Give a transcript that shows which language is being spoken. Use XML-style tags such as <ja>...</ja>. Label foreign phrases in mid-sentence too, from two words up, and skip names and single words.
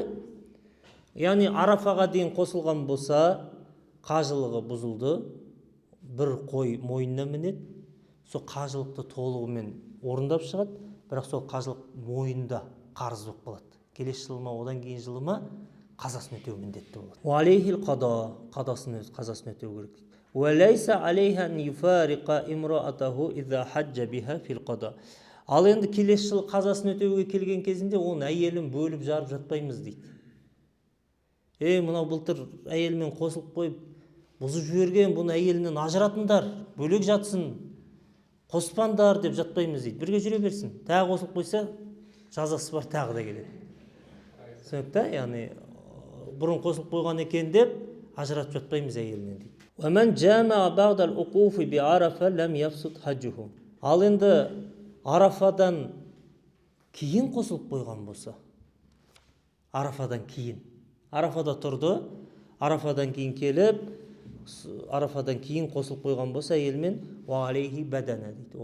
<kk>Яғни Арафаға дейін қосылған болса, қажылығы бұзылды, бір қой мойнына мінеді, сол қажылықты толығымен орындап шығады, бірақ сол қажылық мойында қарыз болып қалады. Келесі жылы ма, одан кейін жылы ма қазасын өтеу міндетті болады.</kk> <ar>وعليه القضاء,</ar> <kk>қазасын өтеу керек дейді.</kk> <ar>وليس عليه أن يفرق امرأته إذا حج بها في القضاء.</ar> <kk>Ал енді келесі жылы қазасын өтеуге келген кезінде оның әйелін бөліп жарып жатпаймыз дейді. Мынау былтыр әйелмен қосылып қойып, бұзып жіберген, бұны әйелінен ажыратыңдар, бөлек жатсын, қоспандар деп жатпаймыз дейді. Бірге жүре берсін. Тағы қосылып қойса, жазасы бар, тағы да келеді. Түсінікті? Яғни бұрын қосылып қойған екен деп ажыратып жатпаймыз әйелінен дейді.</kk> <ar>وَمَنْ جَامَعَ بَعْدَ الْعُقُوفِ بِعَرَفَ لَمْ يَفْسُدْ حَجُّهُ.</ar> <kk>Ал енді Арафадан кейін қосылып қойған болса, Арафадан кейін, Арафада тұрды, Арафадан кейін келіп, Арафадан кейін қосылып қойған болса әйелмен,</kk> <ar>وعليه بدنة</ar> <kk>дейді.</kk>